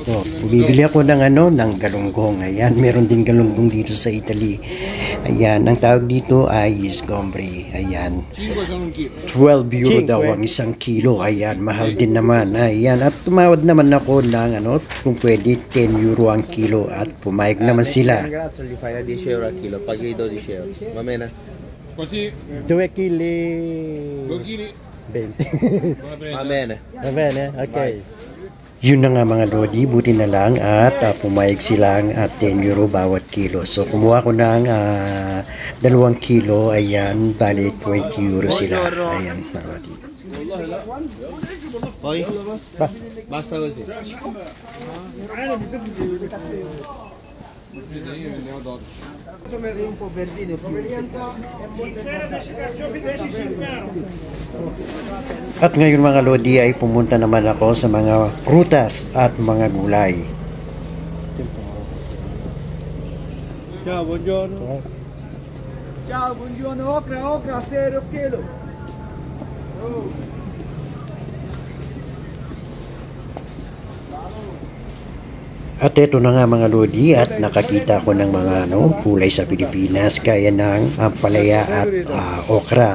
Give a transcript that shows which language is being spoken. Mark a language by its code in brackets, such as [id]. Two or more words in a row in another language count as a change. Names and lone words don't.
[tl] Ito, bibili ako ng galunggong. Ayan, meron din galunggong dito sa Italy. Ayan, ang tawag dito ay scombri. Ayan, 12 euro daw ang isang kilo. Ayan, mahal din naman. Ayan, at tumawad naman ako ng kung pwede 10 euro ang kilo at pumayag naman sila. [it] Gli fai da 10 euro al chilo, paghi 12 euro, va bene? Così 2 kili 2 kg 20. Va bene. Va bene, okay. [tl] Yun na nga mga Lodi, buti na lang at pumayag silang 10 euro bawat kilo. So kumuha ko ng 2 kilo, ayan, bali 20 euro sila. Ayan, mga Lodi. [it] Poi? Basta così. Un po' verdino [tl] At ngayon mga Lodi ay pumunta naman ako sa mga prutas at mga gulay. [it] Ciao, buongiorno. Ciao, buongiorno. [tl] Okra, 0 kilo. At ito na nga mga Lodi at nakakita ko ng mga gulay sa Pilipinas kaya ng ampalaya at okra.